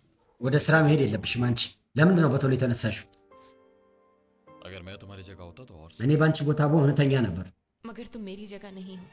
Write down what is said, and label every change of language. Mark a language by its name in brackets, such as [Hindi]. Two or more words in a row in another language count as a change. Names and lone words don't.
[Amharic] ወደ ስራ መሄድ የለብሽም አንቺ። ለምንድን ነው በቶሎ የተነሳሽው? [Hindi] अगर मैं तुम्हारी जगह होता तो और [Amharic] እኔ በአንቺ ቦታ በሆነ ተኛ ነበር። [Hindi] मगर तुम मेरी जगह नहीं हो